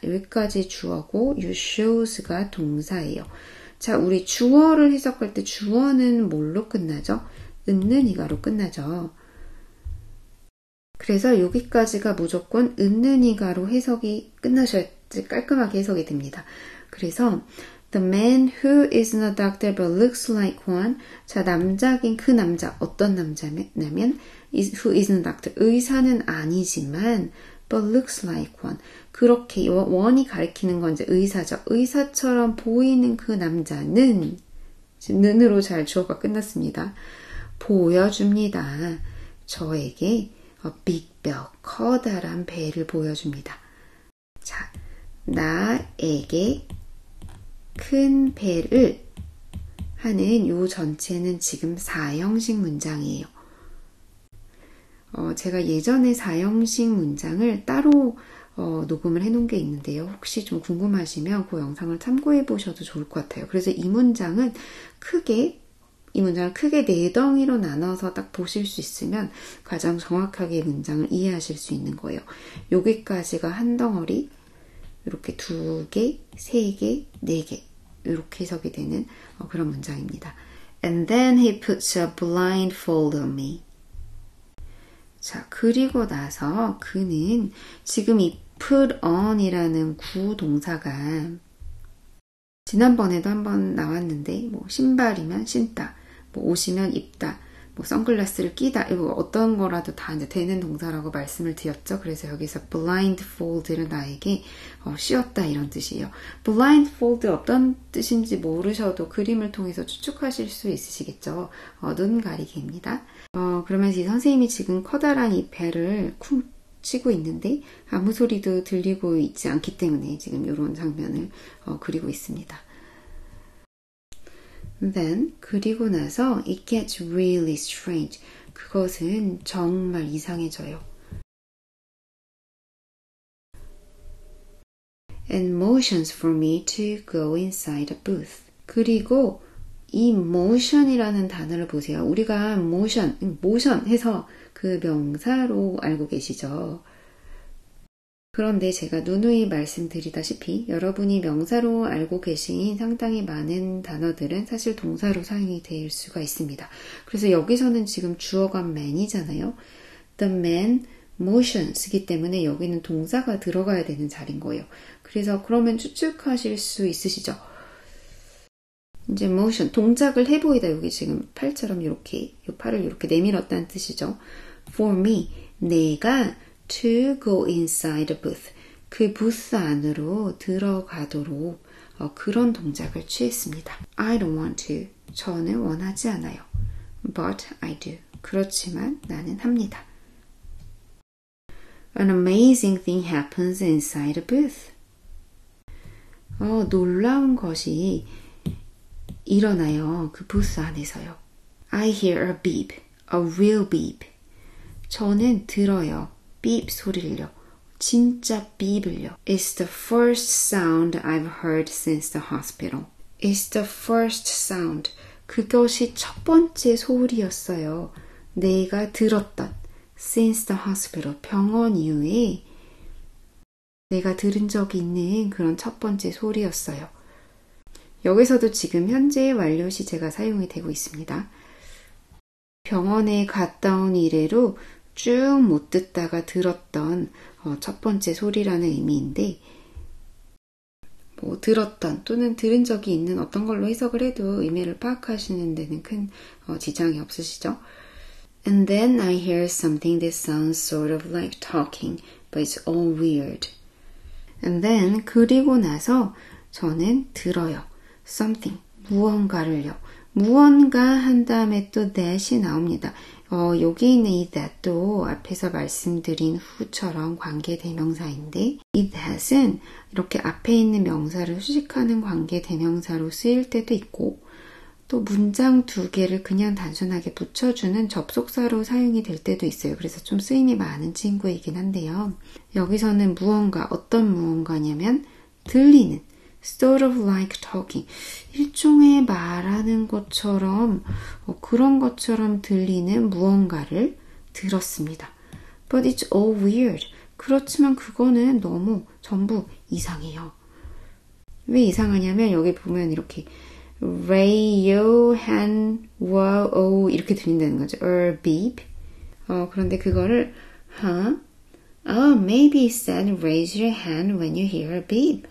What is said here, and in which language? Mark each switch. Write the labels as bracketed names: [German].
[Korean] 여기까지 주어고 [English] you shows [Korean] 가 동사예요. 자, 우리 주어를 해석할 때 주어는 뭘로 끝나죠? 있는 이가로 끝나죠. 그래서 여기까지가 무조건 있는 이가로 해석이 끝나셔야지 깔끔하게 해석이 됩니다. 그래서 [English] The man who isn't a doctor but looks like one. [Korean] 자, 남자긴 그 남자. 어떤 남자냐면 [English] who isn't a doctor. [Korean] 의사는 아니지만 [English] but looks like one. [Korean] 그렇게 one이 가리키는 건 이제 의사죠. 의사처럼 보이는 그 남자는 지금 는으로 잘 주어가 끝났습니다. 보여줍니다. 저에게 [English] big bell, [Korean] 커다란 배를 보여줍니다. 자, 나에게 큰 배를 하는 요 전체는 지금 4형식 문장이에요. 제가 예전에 4형식 문장을 따로 녹음을 해놓은 게 있는데요. 혹시 좀 궁금하시면 그 영상을 참고해 보셔도 좋을 것 같아요. 그래서 이 문장을 크게 4덩이로 나눠서 딱 보실 수 있으면 가장 정확하게 문장을 이해하실 수 있는 거예요. 여기까지가 한 덩어리, 이렇게 2개, 3개, 4개 이렇게 해석이 되는 그런 문장입니다. [English] And then he puts a blindfold on me. [Korean] 자, 그리고 나서 그는 지금 이 put on이라는 구동사가 지난번에도 한번 나왔는데 뭐 신발이면 신다, 뭐 옷이면 입다, 뭐 선글라스를 끼다, 이거 어떤 거라도 다 이제 되는 동사라고 말씀을 드렸죠. 그래서 여기서 blindfold를 나에게 씌웠다 이런 뜻이에요. blindfold 어떤 뜻인지 모르셔도 그림을 통해서 추측하실 수 있으시겠죠. 눈 가리개입니다. 그러면서 이 선생님이 지금 커다란 이 배를 쿵 치고 있는데 아무 소리도 들리고 있지 않기 때문에 지금 이런 장면을 그리고 있습니다. [English] Then [Korean] 그리고 나서 [English] it gets really strange. [Korean] 그것은 정말 이상해져요. [English] And motions for me to go inside a booth. [Korean] 그리고 이 motion이라는 단어를 보세요. 우리가 motion 해서 그 명사로 알고 계시죠. 그런데 제가 누누이 말씀드리다시피 여러분이 명사로 알고 계신 상당히 많은 단어들은 사실 동사로 사용이 될 수가 있습니다. 그래서 여기서는 지금 주어가 man이잖아요. [English] The man motion [Korean] 쓰기 때문에 여기는 동사가 들어가야 되는 자리인 거예요. 그래서 그러면 추측하실 수 있으시죠? 이제 motion, 동작을 해보이다. 여기 지금 팔처럼 이렇게, 이 팔을 이렇게 내밀었다는 뜻이죠. [English] For me, [Korean] 내가 [English] to go inside a booth, [Korean] 그 부스 안으로 들어가도록 그런 동작을 취했습니다. [English] I don't want to, [Korean] 저는 원하지 않아요. [English] But I do, [Korean] 그렇지만 나는 합니다. [English] An amazing thing happens inside a booth. [Korean] 놀라운 것이 일어나요. 그 부스 안에서요. [English] I hear a beep, a real beep. [Korean] 저는 들어요. beep 소리를요. 진짜 beep을요. [English] It's the first sound I've heard since the hospital. It's the first sound. [Korean] 그것이 첫 번째 소리였어요. 내가 들었던 [English] since the hospital. [Korean] 병원 이후에 내가 들은 적이 있는 그런 첫 번째 소리였어요. 여기서도 지금 현재 완료 시제가 사용이 되고 있습니다. 병원에 갔다 온 이래로 쭉 못 듣다가 들었던 첫 번째 소리라는 의미인데 뭐 들었던 또는 들은 적이 있는 어떤 걸로 해석을 해도 의미를 파악하시는 데는 큰 지장이 없으시죠? [English] And then I hear something that sounds sort of like talking, but it's all weird. And then [Korean] 그리고 나서 저는 들어요. something, 무언가를요. 무언가 한 다음에 또 that이 나옵니다. 여기 있는 이 that도 앞에서 말씀드린 who처럼 관계대명사인데 이 that은 이렇게 앞에 있는 명사를 수식하는 관계대명사로 쓰일 때도 있고 또 문장 2개를 그냥 단순하게 붙여주는 접속사로 사용이 될 때도 있어요. 그래서 좀 쓰임이 많은 친구이긴 한데요. 여기서는 무언가, 어떤 무언가냐면 들리는 [English] sort of like talking. [Korean] 일종의 말하는 것처럼 그런 것처럼 들리는 무언가를 들었습니다. [English] But it's all weird. [Korean] 그렇지만 그거는 너무 전부 이상해요. 왜 이상하냐면 여기 보면 이렇게 radio, hand, wow, oh 이렇게 들린다는 거죠. [English] beep. [Korean] 그런데 그거를 [English] maybe it said raise your hand when you hear a beep.